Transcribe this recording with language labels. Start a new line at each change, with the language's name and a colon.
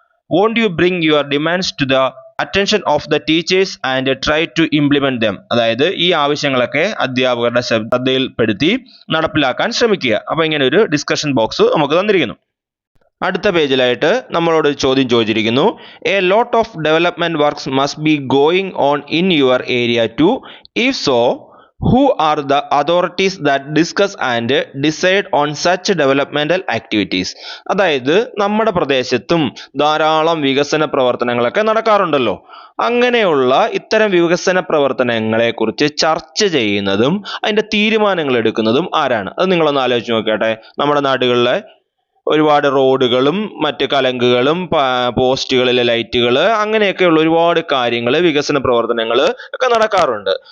English: won't you bring your demands to the attention of the teachers and try to implement them,
Malayalam: അതായത് ഈ ആവശ്യങ്ങളൊക്കെ അധ്യാപകരുടെ ശ്രദ്ധയിൽപ്പെടുത്തി നടപ്പിലാക്കാൻ ശ്രമിക്കുക. അപ്പോൾ ഇങ്ങനെ ഒരു ഡിസ്കഷൻ ബോക്സ് നമുക്ക് തന്നിരിക്കുന്നു. അടുത്ത പേജിലായിട്ട് നമ്മളോട് ചോദ്യം ചോദിച്ചിരിക്കുന്നു.
English: A lot of development works must be going on in your area too. If so, who are the authorities that discuss and decide on such developmental activities?
Malayalam: അതായത് നമ്മുടെ പ്രദേശത്തും ധാരാളം വികസന പ്രവർത്തനങ്ങളൊക്കെ നടക്കാറുണ്ടല്ലോ. അങ്ങനെയുള്ള ഇത്തരം വികസന പ്രവർത്തനങ്ങളെ കുറിച്ച് ചർച്ച ചെയ്യുന്നതും അതിന്റെ തീരുമാനങ്ങൾ എടുക്കുന്നതും ആരാണ്? അത് നിങ്ങളൊന്ന് ആലോചിച്ച് നോക്കട്ടെ. നമ്മുടെ നാടുകളിലെ ഒരുപാട് റോഡുകളും മറ്റ് കലങ്കുകളും പോസ്റ്റുകളിലെ ലൈറ്റുകൾ അങ്ങനെയൊക്കെയുള്ള ഒരുപാട് കാര്യങ്ങൾ വികസന പ്രവർത്തനങ്ങൾ ഒക്കെ നടക്കാറുണ്ട്.